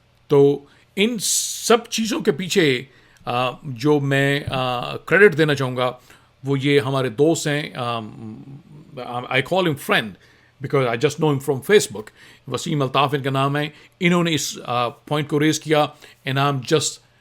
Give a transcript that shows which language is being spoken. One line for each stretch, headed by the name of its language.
Urdu: تو ان سب چیزوں کے پیچھے جو میں کریڈٹ دینا چاہوں گا وہ یہ ہمارے دوست ہیں.
English: I call him friend because I just know him from Facebook.
Urdu: Wasim Altaf ان کا نام ہے. انہوں نے اس پوائنٹ کو ریز کیا
English: and I'm just